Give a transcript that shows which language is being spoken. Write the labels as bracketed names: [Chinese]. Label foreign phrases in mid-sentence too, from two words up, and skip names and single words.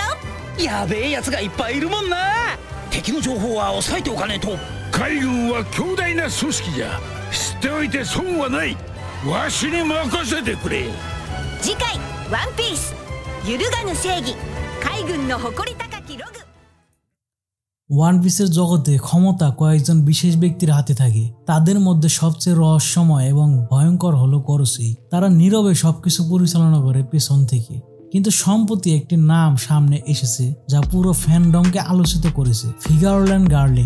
[Japanese] やべえやつがいっぱいいるもんな。敵の情報は押さえておかねえと。海軍は強大な組織じゃ。知っておいて損はない。わしに任せてくれ。次回ワンピース揺るがぬ正義海軍の誇り高きログ। [Bangla] ওয়ান পিসের জগতে ক্ষমতা কয়েকজন বিশেষ ব্যক্তির হাতে থাকে। তাদের মধ্যে সবচেয়ে রহস্যময় এবং ভয়ঙ্কর হলো করোসেই। তারা নীরবে সবকিছু পরিচালনা করে পেছন থেকে। কিন্তু সম্প্রতি একটি নাম সামনে এসেছে যা পুরো ফ্যান্ডমকে আলোচিত করেছে, ফিগারল্যান্ড গার্লিং।